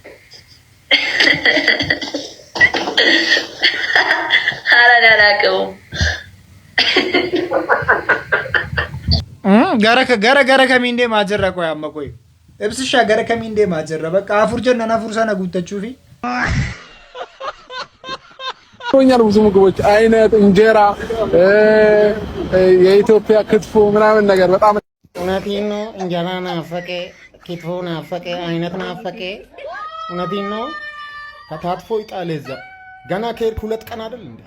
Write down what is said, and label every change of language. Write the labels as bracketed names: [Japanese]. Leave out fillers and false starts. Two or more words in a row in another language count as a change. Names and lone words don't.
[Oromo] Gara kamiin deemaa jirra qoy amma qoy. Ibsishaa gara kamiin deemaa jirra bakka afur jennan afur sana guuttachuufi. [Amharic] ቶኛል ብዙ ምግቦች አይነት እንጀራ የኢትዮጵያ ክትፎ ምናምን ነገር በጣም እውነቴን ነው። እንጀራ ናፈቀ፣ ክትፎ ናፈቀ፣ አይነት ናፈቀ። እውነቴን ነው። ከታትፎ ይጣል እዛ ገና ከሄድክ 2 ቀን አይደል እንዴ?